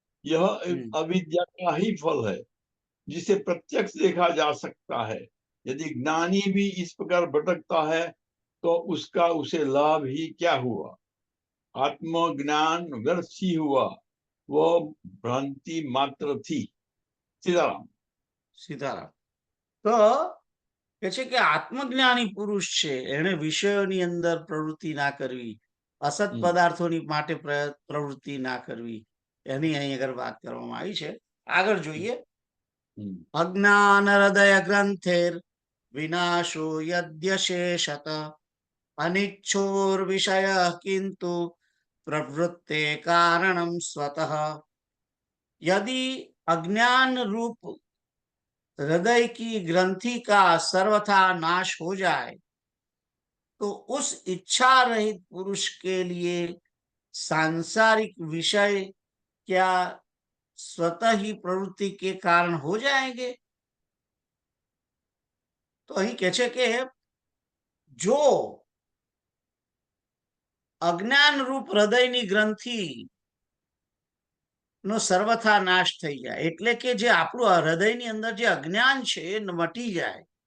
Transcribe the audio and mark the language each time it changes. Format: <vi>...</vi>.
<hi>यह अविद्या का ही फल है, जिसे प्रत्यक्ष देखा जा सकता है। यदि ज्ञानी भी इस प्रकार भटकता है तो उसका उसे लाभ ही क्या हुआ? आत्मज्ञान व्यर्थ ही हुआ, वह भ्रांति मात्र थी। सीताराम।</hi> <gu>સીતારામ. તો કે છે કે આત્મજ્ઞાની પુરુષ છે એને વિષયોની અંદર પ્રવૃત્તિ ના કરવી, અસત પદાર્થોની માટે પ્રવૃત્તિ ના કરવી, એની અહીં આગળ વાત કરવામાં આવી છે. આગળ જોઈએ.</gu> <sa>અજ્ઞાન હૃદય ગ્રંથેર વિનાશો યદ્યશેષત અનિચ્છોર વિષય કિંતુ प्रवृत्ते कारणम स्वतः.</sa> <hi>यदि अज्ञान रूप हृदय की ग्रंथि का सर्वथा नाश हो जाए तो उस इच्छा रहित पुरुष के लिए सांसारिक विषय क्या स्वतः ही प्रवृत्ति के कारण हो जाएंगे?</hi> <gu>तो અહીં કહે છે કે જો અજ્ઞાન રૂપ હૃદયની ગ્રંથિ નો સર્વથા નાશ થઈ જાય, એટલે કે જે આપણું હૃદયની અંદર જે અજ્ઞાન છે એ મટી જાય.</gu>